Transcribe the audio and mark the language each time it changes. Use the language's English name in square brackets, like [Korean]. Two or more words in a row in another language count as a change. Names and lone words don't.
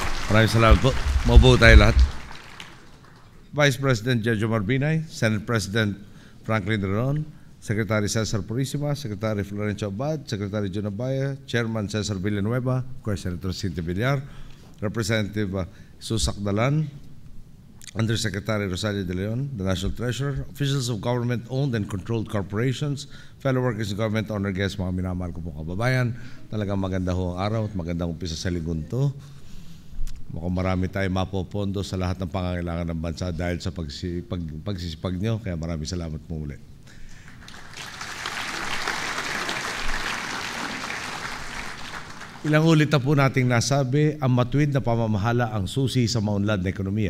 [Filipino] Maraming salamat po. Mabuo tayo lahat. [English] Vice President Jojo Marbinay, Senate President Franklin Drilon, Secretary Cesar Purisima, Secretary Florencio Abad, Secretary John Abaya, Chairman Cesar Villanueva, of course, Senator Cynthia Villar, Representative Susak Dalan, Undersecretary Rosario De Leon, the National Treasurer, officials of government-owned and controlled corporations, fellow workers in government, honor guests, [Filipino] mga minamahal ko po kababayan. Talagang maganda ho ang araw at magandang umpisa sa linggon to. Mukhang marami tayo mapopondo sa lahat ng pangangailangan ng bansa dahil sa pagsisipag nyo. Kaya maraming salamat po muli. Ilang ulit na po nating nasabi, ang matuwid na pamamahala ang susi sa maunlad na ekonomiya.